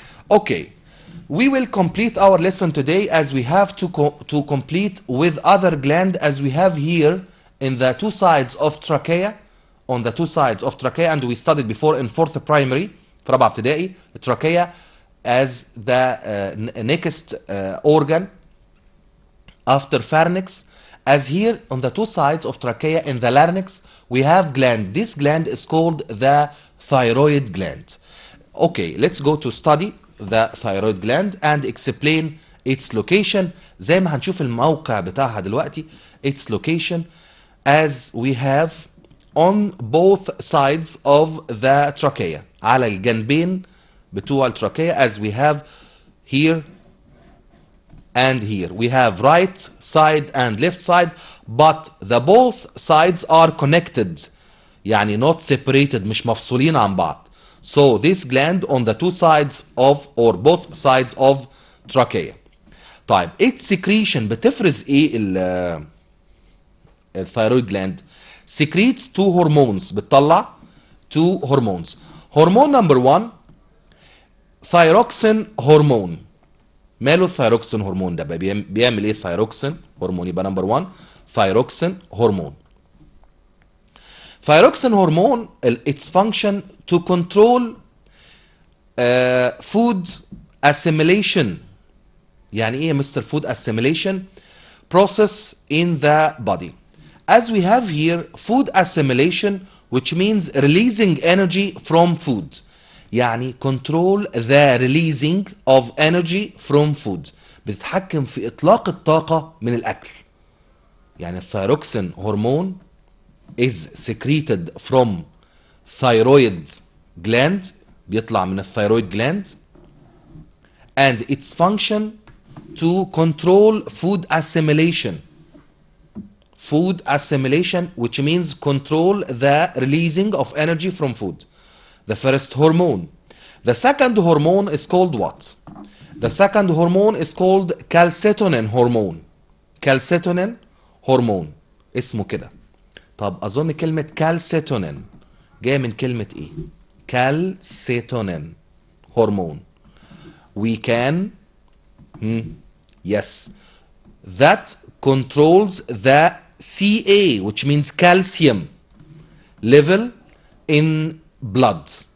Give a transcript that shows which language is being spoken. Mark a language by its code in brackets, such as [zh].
[en] Okay, we will complete our lesson today as we have to complete with other gland, as we have here in the two sides of trachea, on the two sides of trachea, and we studied before in fourth primary [ar] في رابعة ابتدائي [en] trachea as the next organ after pharynx. As here on the two sides of trachea in the larynx we have gland. This gland is called the thyroid gland. Okay, let's go to study the thyroid gland and explain its location. [ar] زي ما هنشوف الموقع بتاعها دلوقتي. [en] Its location as we have on both sides of the trachea, [ar] على الجنبين بتوع التراكية, [en] as we have here and here. We have right side and left side, but the both sides are connected, يعني not separated, [ar] مش مفصولين عن بعض. [en] So this gland on the two sides of, or both sides of trachea. طيب its secretion [ar] بتفرز ايه الثيرويد [en] gland؟ secretes two hormones. [ar] بتطلع [en] two hormones. Hormone number one, thyroxine hormone. [ar] ماله الثيروكسين هرمون ده؟ بيعمل ايه الثيروكسين هرمون؟ يبقى نمبر 1 thyroxine hormone. [en] Thyroxine hormone, its function to control food assimilation. [ar] يعني ايه يا مستر [en] food assimilation process in the body. As we have here food assimilation, which means releasing energy from food. يعني control the releasing of energy from food. [ar] بتتحكم في إطلاق الطاقة من الأكل. [en] يعني الثايروكسين hormone is secreted from thyroid gland. [ar] بيطلع من الثايرويد gland. [en] And its function to control food assimilation. Food assimilation, which means control the releasing of energy from food. The first hormone. The second hormone is called what? The second hormone is called calcitonin hormone. Calcitonin hormone. [ar] اسمه كده. طب أظن كلمة calcitonin جاية من كلمة إيه؟ calcitonin hormone. [en] We can yes, that controls the Ca, which means calcium level in blood.